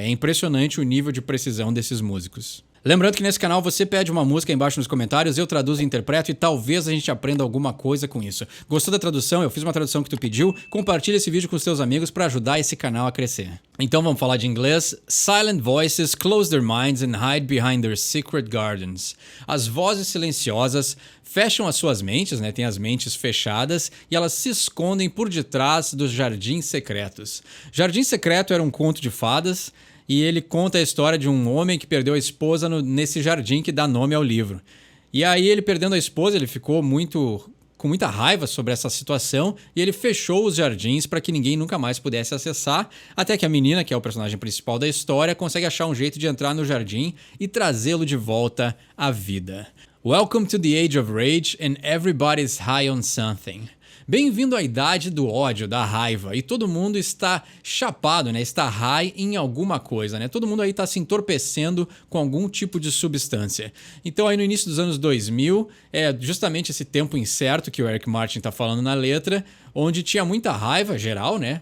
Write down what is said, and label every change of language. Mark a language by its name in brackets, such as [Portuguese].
[Portuguese] É impressionante o nível de precisão desses músicos. Lembrando que nesse canal você pede uma música aí embaixo nos comentários, eu traduzo e interpreto e talvez a gente aprenda alguma coisa com isso. Gostou da tradução? Eu fiz uma tradução que tu pediu. Compartilha esse vídeo com os teus amigos para ajudar esse canal a crescer. Então vamos falar de inglês. [English] Silent voices close their minds and hide behind their secret gardens. [Portuguese] As vozes silenciosas fecham as suas mentes, né? Tem as mentes fechadas e elas se escondem por detrás dos jardins secretos. Jardim Secreto era um conto de fadas e ele conta a história de um homem que perdeu a esposa nesse jardim que dá nome ao livro. E aí ele perdendo a esposa, ele ficou com muita raiva sobre essa situação e ele fechou os jardins para que ninguém nunca mais pudesse acessar, até que a menina, que é o personagem principal da história, consegue achar um jeito de entrar no jardim e trazê-lo de volta à vida. [English] Welcome to the Age of Rage and everybody's high on something. [Portuguese] Bem-vindo à idade do ódio, da raiva, e todo mundo está chapado, né? Está high em alguma coisa, né? Todo mundo aí está se entorpecendo com algum tipo de substância. Então aí no início dos anos 2000, é justamente esse tempo incerto que o Eric Martin está falando na letra, onde tinha muita raiva geral, né?